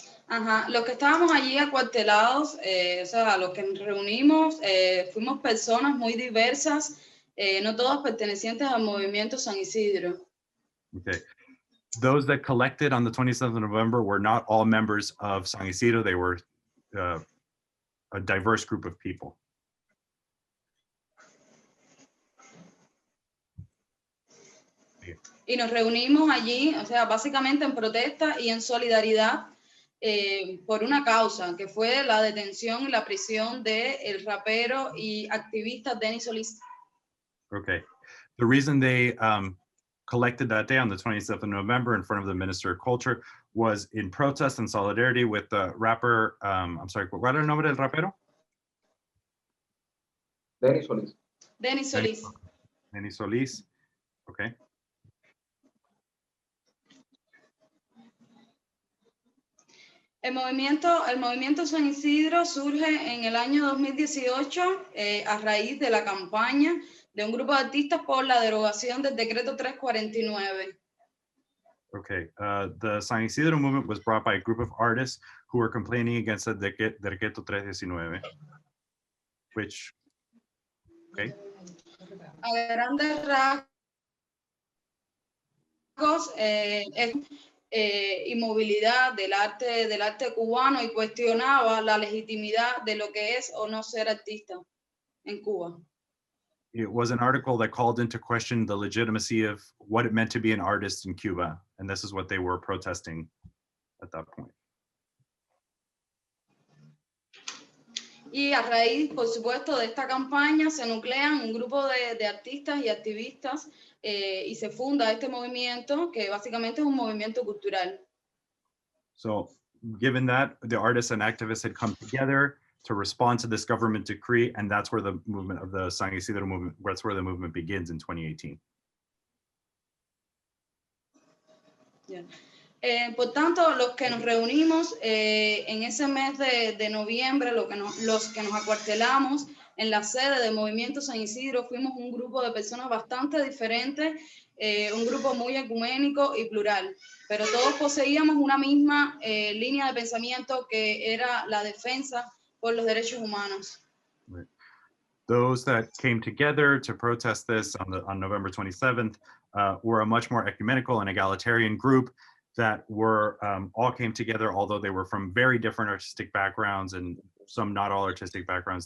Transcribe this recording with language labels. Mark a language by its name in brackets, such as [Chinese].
[Spanish] Ajá, los que estábamos allí acuartelados, o sea, los que nos reunimos, fuimos personas muy diversas, no todas pertenecientes al movimiento San Isidro. [English] Okay. Those that collected on the 27th of November were not all members of San Isidro. They were a diverse group of people. [Spanish] Y nos reunimos allí, o sea, básicamente en protesta y en solidaridad por una causa, que fue la detención y la prisión del rapero y activista Denis Solis. [English] Okay. The reason they collected that day on the 27th of November in front of the Minister of Culture was in protest and solidarity with the rapper, I'm sorry, [Spanish] ¿cuál era el nombre del rapero? [English] Denis Solis. Denis Solis. Denis Solis. Okay. [Spanish] El movimiento San Isidro surge en el año 2018 a raíz de la campaña de un grupo de artistas por la derogación del decreto 349. [English] Okay, the San Isidro movement was brought by a group of artists who were complaining against the Decreto 319, which, okay. [Spanish] A grandes rasgos, inmovilidad del arte cubano y cuestionaba la legitimidad de lo que es o no ser artista en Cuba. [English] It was an article that called into question the legitimacy of what it meant to be an artist in Cuba, and this is what they were protesting at that point. [Spanish] Y a raíz, por supuesto, de esta campaña se nuclean un grupo de artistas y activistas y se funda este movimiento que básicamente es un movimiento cultural. [English] So given that, the artists and activists had come together to respond to this government decree, and that's where the movement of the San Isidro movement, that's where the movement begins in 2018. Yeah. [Spanish] Por tanto, los que nos reunimos en ese mes de noviembre, los que nos acuartelamos en la sede del Movimiento San Isidro, fuimos un grupo de personas bastante diferentes, un grupo muy ecuménico y plural, pero todos poseíamos una misma línea de pensamiento que era la defensa por los derechos humanos. [English] Right. Those that came together to protest this on November 27th were a much more ecumenical and egalitarian group that were all came together, although they were from very different artistic backgrounds and some not all artistic backgrounds.